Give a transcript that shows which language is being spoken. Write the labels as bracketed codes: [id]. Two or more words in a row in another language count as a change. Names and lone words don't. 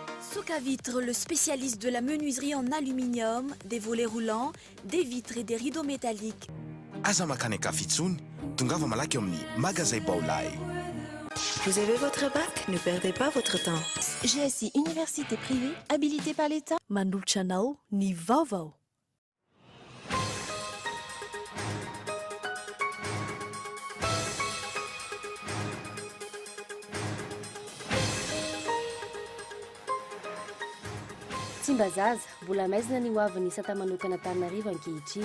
[fr] Soca-Vitre, le spécialiste de la menuiserie en aluminium, des volets roulants, des vitres et des rideaux métalliques. [mg] Aza makaneka fitsony, tongava malaky eo amin'ny magasin Baolay. [fr] Vous avez votre bac? Ne perdez pas votre temps. GSI, université privée, habilitée par l'État. [mg] Manolotra anao ny VAOVAO. Tsimbazaza, mbola maizina ny hoavin'ny isan-tamanokana Antananarivo ankehitriny.